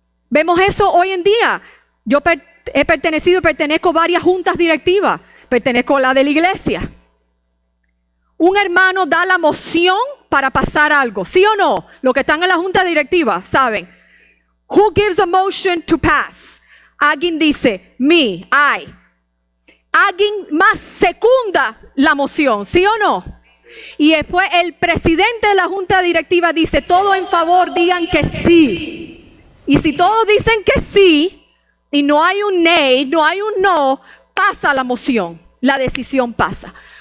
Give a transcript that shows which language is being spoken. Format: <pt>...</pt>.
<es>Vemos eso hoy en día. Yo pertenezco a varias juntas directivas. Pertenezco a la de la iglesia. Un hermano da la moción para pasar algo, ¿sí o no? Los que están en la junta directiva saben.</es> <en>Who gives a motion to pass?</en> <es>Alguien dice,</es> <en>me, I.</en> <es>Alguien más secunda la moción, ¿sí o no? Y después el presidente de la junta directiva dice, todos en favor digan que sí. Y si todos dicen que sí, y no hay un nay, no hay un no, pasa la moción, la decisión pasa.</es>